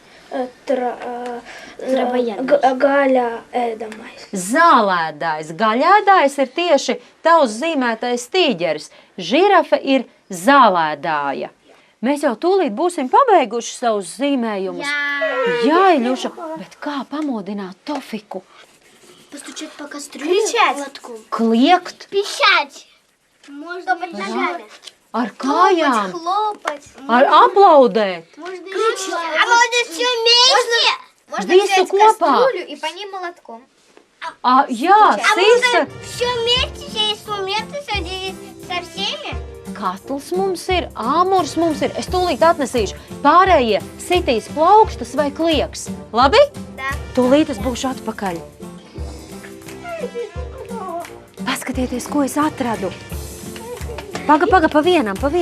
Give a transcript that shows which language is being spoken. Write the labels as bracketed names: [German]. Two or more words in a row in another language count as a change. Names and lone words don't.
[Latvian] Gaļā ēdamais. Zālēdājs. Gaļēdājs ir tieši tavs zīmētais tīģeris. Žirafe ir zālēdāja. Mēs jau tūlīt būsim pabeiguši savus zīmējumus. Jā, Iļuša, bet kā pamodināt Tofiku? [Russian] Постучать по кастрюле. Кричать. [Latvian] Kliegt [Russian] Пищать. Можно ногами. [Latvian] ar kājām, [Russian] Хлопать. [Latvian] ar aplaudēt. [Russian] Можно кричать. А можно все вместе. Можно [Latvian] Visu [Russian] взять [Latvian] kopā. [Russian] кастрюлю и по ней молотком. [Latvian] Jā, sīsta. [Russian] Все вместе, все инструменты со всеми. [Latvian] Katls mums ir, āmurs mums ir. Es tūlīt atnesīšu. Pārējie sitīs plaukstas vai klieks. Labi? [Russian] Да. [Latvian] Tūlīt es būšu atpakaļ. Paskatieties, ko es atradu. Paga, pa vienam.